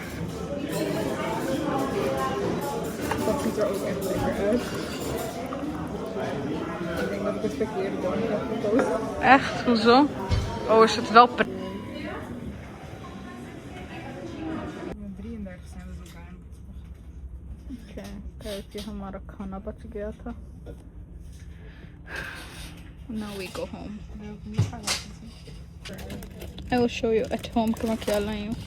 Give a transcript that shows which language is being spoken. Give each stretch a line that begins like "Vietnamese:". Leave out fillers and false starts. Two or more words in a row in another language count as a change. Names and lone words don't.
Dutch: Dat ziet er ook echt lekker uit. Ik denk dat ik het verkeerde ding heb gekozen. Echt? Hoezo? Oh, is het wel Met 33 zijn we zo bijna.
English: Okay, guys,
Hindi: ये हमारा खाना बच गया था.
English: Now we go home. I will show you at home
Hindi: कि मैं क्या लाई हूँ.